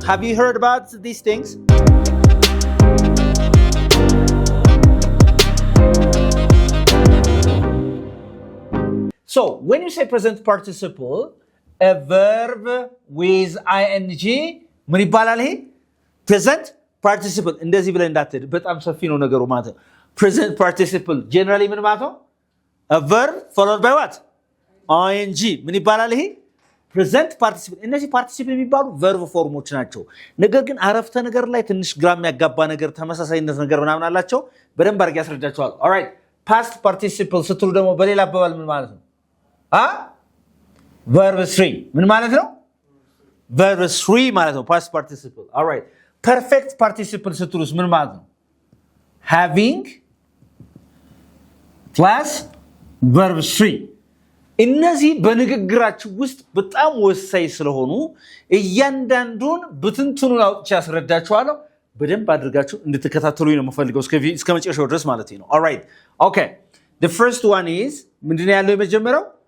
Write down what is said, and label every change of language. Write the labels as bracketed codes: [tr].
[en] Have you heard about these things? So, when you say present participle, a verb with ing, [am] ምን ይባላል ይሄ? [en] Present participle. [am] እንደዚህ ብለን እንዳትሄድ በጣም ሰፊ ነው ነገሩ ማለት ነው። [en] Present participle generally [am] ምን ማለት ነው? [en] A verb followed by what? ing. [am] ምን ይባላል ይሄ? [en] Present participle. [am] እነዚህ participle የሚባሉ verb ፎርሞች ናቸው። ነገር ግን አረፍተ ነገር ላይ ትንሽ ግራ የሚያጋባ ነገር ተመሳሳይነት ነገር ምናምን አላቸው። በደንብ አድርጌ ያስረዳቸዋል። [en] Alright. [am] Past participle ስትሉ ደግሞ በሌላ አባባል ምን ማለት ነው? Verb 3 ምን ማለት ነው? [en] Verb 3 ማለት ነው past participle. All right. Perfect participle [am] ስትሉስ ምን ማለት ነው? [en] Having plus verb 3. [am] እነዚህ በንግግራችሁ ውስጥ በጣም ወሳኝ ስለሆኑ እያንዳንዱን ብትንትኑን አውጥቼ ያስረዳችኋለሁ። በደንብ አድርጋችሁ እንድትከታተሉኝ ነው የምፈልገው እስከ መጨረሻው ድረስ ማለት ነው። [en] All right. Okay. The first one is [am] ምንድነው ያለው የመጀመሪያው?